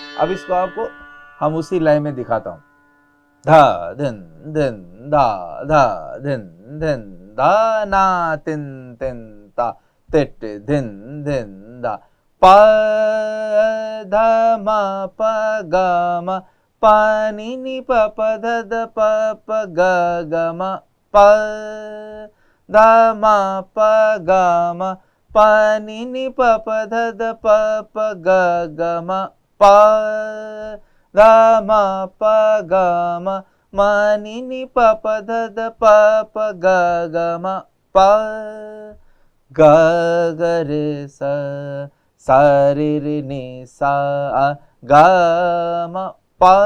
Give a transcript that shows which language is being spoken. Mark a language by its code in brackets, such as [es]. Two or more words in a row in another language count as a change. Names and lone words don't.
[hi] अब इसको आपको हम उसी लय में दिखाता हूँ। धा धिन धिन धा धा धिन धिन धा ना तिन तिन ता तिट धिन धिन धा प ध म प ग म प नि नि प प ध ध प प ग ग म प ध म प ग म प नि नि प प ध ध प प ग ग म प ध म प ग म म नि नि प प ध ध प प ग ग म प ग ग रे सा सा रे रे नि सा ग म प